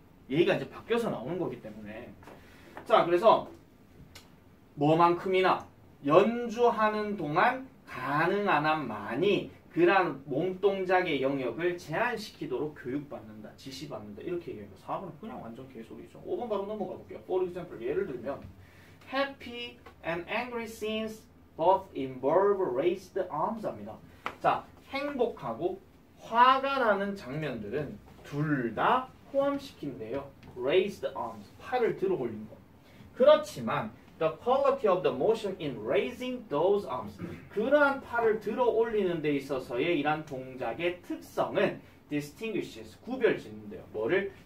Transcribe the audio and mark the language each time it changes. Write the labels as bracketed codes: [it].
[ko] 얘기가 이제 바뀌어서 나오는 거기 때문에. 자, 그래서 뭐만큼이나 연주하는 동안 가능한 한 많이 그러한 몸동작의 영역을 제한시키도록 교육받는다, 지시받는다 이렇게 얘기해요. 4번은 그냥 완전 개소리죠. 5번 바로 넘어가 볼게요. [en] For example, [ko] 예를 들면 [en] Happy and angry scenes both involve raised arms 합니다. [ko] 자, 행복하고 화가 나는 장면들은 둘 다 포함시킨대요. [en] Raised arms, [ko] 팔을 들어 올린 거. 그렇지만 [en] the quality of the motion in raising those arms, [ko] 그러한 팔을 들어 올리는 데 있어서의 이러한 동작의 특성은 distinguishes, 구별짓는데요. 뭐를?